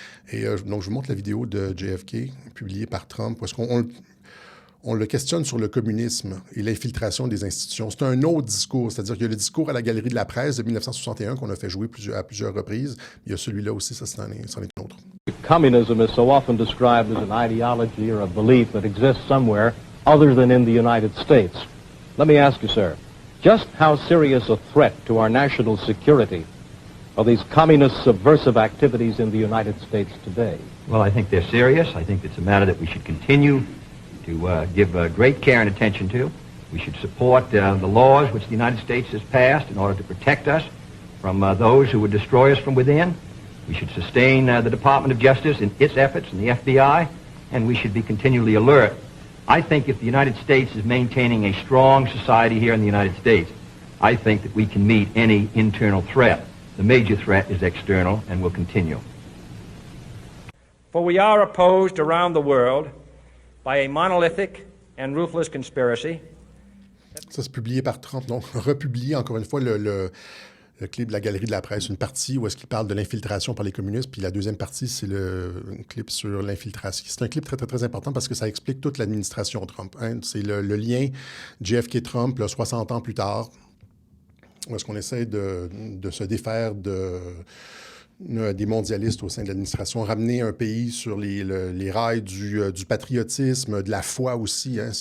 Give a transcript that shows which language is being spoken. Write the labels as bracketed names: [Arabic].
[French] Et donc, je vous montre la vidéo de JFK, publiée par Trump, parce qu'on le questionne sur le communisme et l'infiltration des institutions. C'est un autre discours, c'est-à-dire qu'il y a le discours à la Galerie de la Presse de 1961 qu'on a fait jouer à plusieurs reprises. Il y a celui-là aussi, ça c'en est un autre. [English] Communism is so often described as an ideology or a belief that exists somewhere other than in the United States. Let me ask you, sir, just how serious a threat to our national security are these communist subversive activities in the United States today? Well, I think they're serious. I think it's a matter that we should continue to give great care and attention to. We should support the laws which the United States has passed in order to protect us from those who would destroy us from within. We should sustain the Department of Justice in its efforts and the FBI, and we should be continually alert. I think if the United States is maintaining a strong society here in the United States, I think that we can meet any internal threat. The major threat is external and will continue. For we are opposed around the world by a monolithic and ruthless conspiracy. [French] Ça, c'est publié par Trump. Donc, republié encore une fois le clip de la Galerie de la Presse, une partie où est-ce qu'il parle de l'infiltration par les communistes, puis la deuxième partie, c'est le clip sur l'infiltration. C'est un clip très, très, très important parce que ça explique toute l'administration Trump. Hein. C'est le lien JFK-Trump, 60 ans plus tard, où est-ce qu'on essaie de se défaire des mondialistes au sein de l'administration, ramener un pays sur les rails du patriotisme, de la foi aussi. Hein.